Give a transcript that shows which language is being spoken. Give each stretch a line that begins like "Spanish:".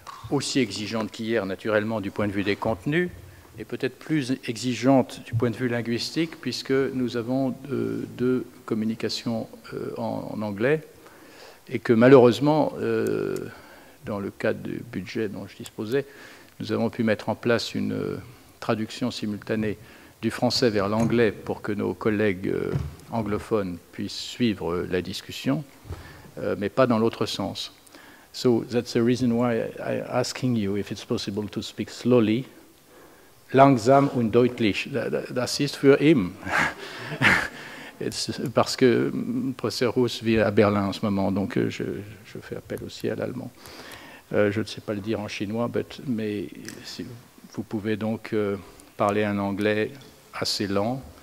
French: aussi exigeantes qu'hier, naturellement, du point de vue des contenus, et peut-être plus exigeantes du point de vue linguistique, puisque nous avons deux communications en anglais, et que malheureusement, dans le cadre du budget dont je disposais, nous avons pu mettre en place une traduction simultanée du français vers l'anglais pour que nos collègues anglophones puissent suivre la discussion, mais pas dans l'autre sens.
English: So that's the reason why I'm asking you if it's possible to speak slowly,
German: langsam und deutlich. Das ist für ihn.
French: Parce que le professeur Rousse vit à Berlin en ce moment, donc je fais appel aussi à l'allemand. Je ne sais pas le dire en chinois, mais si vous pouvez donc parler un anglais assez lent.